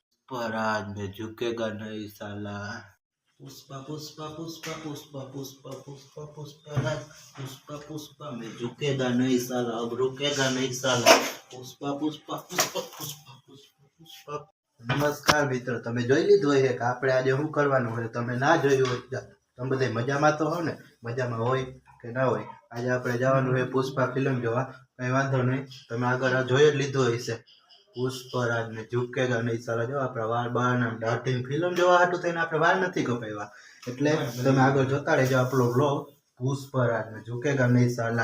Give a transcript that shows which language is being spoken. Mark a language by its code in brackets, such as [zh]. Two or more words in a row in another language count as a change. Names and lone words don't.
[hi] पर आज मैं झुकेगा नहीं साला। पुष्पा पुष्पा पुष्पा पुष्पा पुष्पा पुष्पा पुष्पा राज पुष्पा पुष्पा मैं झुकेगा नहीं साला अब रुकेगा नहीं साला पुष्पा पुष्पा पुष्पा पुष्पा पुष्पा पुष्पा। नमस्कार मित्रों, [gu] તમે જોઈ લીધું હોય કે આપણે આજે શું કરવાનું હોય? તમે ના જોયું હોય તમે બધા મજામાં તો હો ને? મજામાં હોય કે ના હોય? આજે આપણે જવાનું છે પુષ્પા ફિલ્મ જોવા. કઈ વાંધો નહીં, તમે આગળ જોઈ જ લીધું હશે પુષ્પરાજ ને [hi] झुकेगा नहीं साला. [gu] જો આપણે વાર બાર નામ દાઢી ફિલ્મ જોવા હતું તેને આપણે વાર નથી કપાવ્યા, એટલે તમે આગળ જોતા રહેજો આપણો બ્લોગ પુષ્પરાજ ને [hi] झुकेगा नहीं साला.